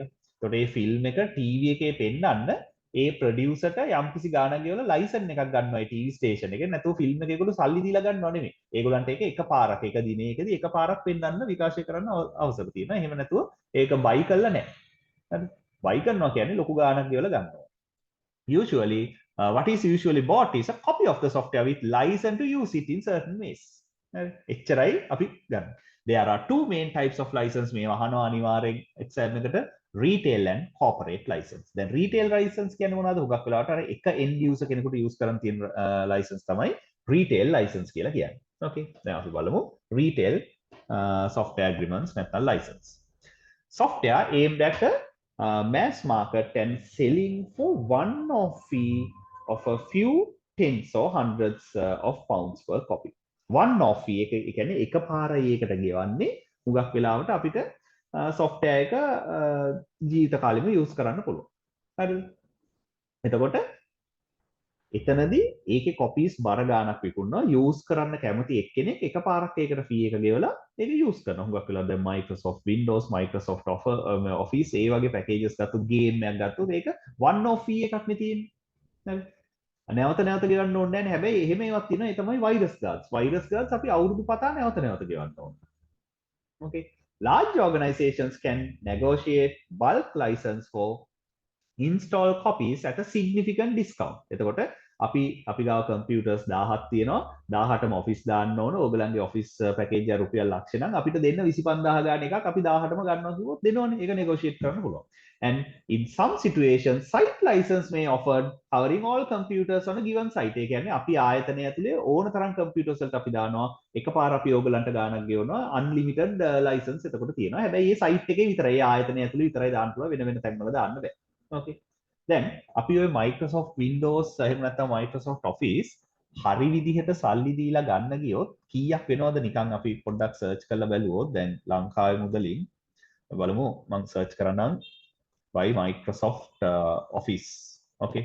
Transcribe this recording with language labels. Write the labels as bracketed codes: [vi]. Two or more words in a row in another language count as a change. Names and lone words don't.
[si] එතකොට මේ ෆිල්ම් එක ටීවී එකේ පෙන්නන්න ඒ ප්‍රොඩියුසර්ට යම්කිසි ගාණක් ගෙවලා ලයිසන් එකක් ගන්නවා ඒ ටීවී ස්ටේෂන් එකේ. නැතුව ෆිල්ම් එක ඒගොල්ලෝ සල්ලි දීලා ගන්නව නෙමෙයි. ඒගොල්ලන්ට ඒක එකපාරක් එක දිනයකදී එකපාරක් පෙන්වන්න විකාශය කරන්න අවසර තියෙනවා. එහෙම නැතුව ඒක buy කරලා නැහැ. හරි? buy කරනවා කියන්නේ ලොකු ගාණක් ගෙවලා ගන්නවා. [en] Usually, what is usually bought is a copy of the software with license to use it in certain ways. [si] එච්චරයි අපි ගන්න. [en] There are two main types of license [si] මේ වහනවා අනිවාර්යෙන් exam එකට [en] retail and corporate license. [si] දැන් [en] retail license [si] කියන්නේ මොනවද? හුඟක් වෙලාවට අර එක [en] end user [si] කෙනෙකුට use කරන් තියෙන license තමයි [en] retail license [si] කියලා කියන්නේ. Okay. දැන් අපි බලමු [en] retail software agreements [si] නැත්නම් license. [en] Software aimed at mass market and selling for one-off fee of a few tens or hundreds of pounds per copy. one-off fee [si] එක කියන්නේ එකපාරයි ඒකට ගෙවන්නේ හුඟක් වෙලාවට අපිට software එක ජීවිත කාලෙම use කරන්න පුළුවන්. හරිද? එතකොට එතනදී ඒකේ copies බර ගාණක් විකුණනවා use කරන්න කැමති එක්කෙනෙක් එකපාරක් ඒකට fee එක ගෙවලා ඒක use කරනවා. හුඟක් වෙලාවට දැන් Microsoft Windows, Microsoft Office ඒ වගේ packages ගත්තොත් game එකක් ගත්තොත් ඒක [en] one off fee [si] එකක් නේ තියෙන්නේ. හරි. නැවත නැවත ගෙවන්න ඕනේ නැහැ. හැබැයි එහෙම ඒවත් තියෙනවා. ඒ තමයි [en] virus guards. virus guards [si] අපි අවුරුදු පතා නැවත නැවත ගෙවන්න ඕනේ. [en] Okay. Large organizations can negotiate bulk license for install copies at a significant discount. [si] එතකොට අපි ගාව computers 1000ක් තියෙනවා. 18ම office දාන්න ඕන. ඕගලන්ගේ office package එක රුපියල් ලක්ෂ නම් අපිට දෙන්න 25000 ගාන එකක් අපි 18ම ගන්නවා කිව්වොත් දෙනවනේ. ඒක negotiate කරන්න පුළුවන්. [en] And in some situations site license may offered covering all computers on a given site. [si] ඒ කියන්නේ අපි ආයතනය ඇතුලේ ඕන තරම් computers වලට අපි දානවා. එකපාර අපි ඕගලන්ට ගානක් ගෙවනවා [en] unlimited license [si] එතකොට තියෙනවා. හැබැයි මේ site එකේ විතරයි ආයතනය ඇතුලේ විතරයි දාන්න පුළුවන්. වෙන තැන්වල දාන්න බෑ. Okay. Then අපි ඔය Microsoft Windows එහෙම නැත්නම් Microsoft Office හරි විදිහට සල්ලි දීලා ගන්න ගියොත් කීයක් වෙනවද නිකන් අපි පොඩ්ඩක් සර්ච් කරලා බැලුවොත් දැන් ලංකාවේ මුදලින් බලමු මම සර්ච් කරනම් by Microsoft Office. Okay.